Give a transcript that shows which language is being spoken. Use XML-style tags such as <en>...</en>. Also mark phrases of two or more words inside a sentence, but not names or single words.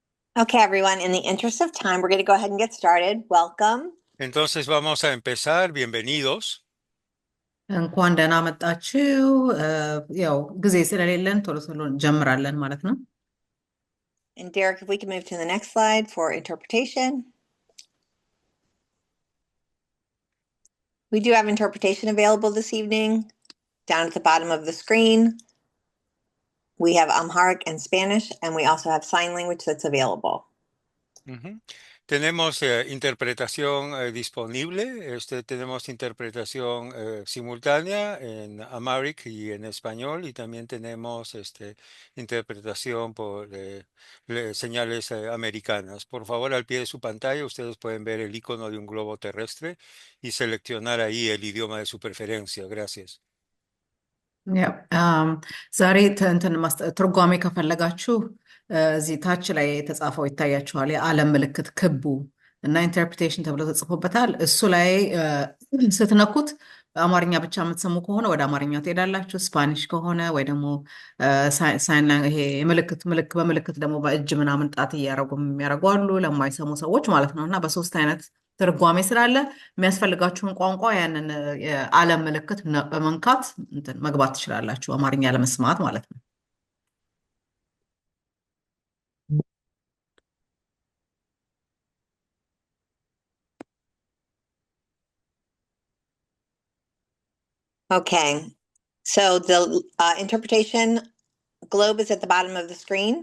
<en>Okay, everyone, in the interest of time, we're going to go ahead and get started. Welcome.</en> <es>Entonces vamos a empezar. Bienvenidos.</es> <am>እንኳን ደህና መጣችሁ። ያው ጊዜ ስለሌለን ቶሎ ቶሎ እንጀምራለን ማለት ነው።</am> <en>And Derek, if we can move to the next slide for interpretation. We do have interpretation available this evening. Down at the bottom of the screen, we have Amharic and Spanish, and we also have sign language that's available. Ujú.</en> <es>Tenemos interpretación disponible. Tenemos interpretación simultánea en Amharic y en español, y también tenemos interpretación por señales americanas. Por favor, al pie de su pantalla ustedes pueden ver el icono de un globo terrestre y seleccionar ahí el idioma de su preferencia. Gracias.</es> <am>ያው ዛሬ ትርጓሜ ከፈለጋችሁ እዚህ ታች ላይ የተጻፈው ይታያችኋል። የዓለም ምልክት ክቡ እና ኢንተርፕሬቴሽን ተብሎ ተጽፎበታል። እሱ ላይ ስትነኩት አማርኛ ብቻ የምትሰሙ ከሆነ ወደ አማርኛ ትሄዳላችሁ። ስፓኒሽ ከሆነ ወይ ደግሞ ይሄ በምልክት ደግሞ በእጅ ምናምን ጣት እያደረጉ የሚያደርጉ አሉ፣ ለማይሰሙ ሰዎች ማለት ነው። እና በሶስት አይነት ትርጓሜ ስላለ የሚያስፈልጋችሁን ቋንቋ ያንን የዓለም ምልክት በመንካት መግባት ትችላላችሁ፣ አማርኛ ለመስማት ማለት ነው።</am> <en>Okay, so the interpretation globe is at the bottom of the screen.</en>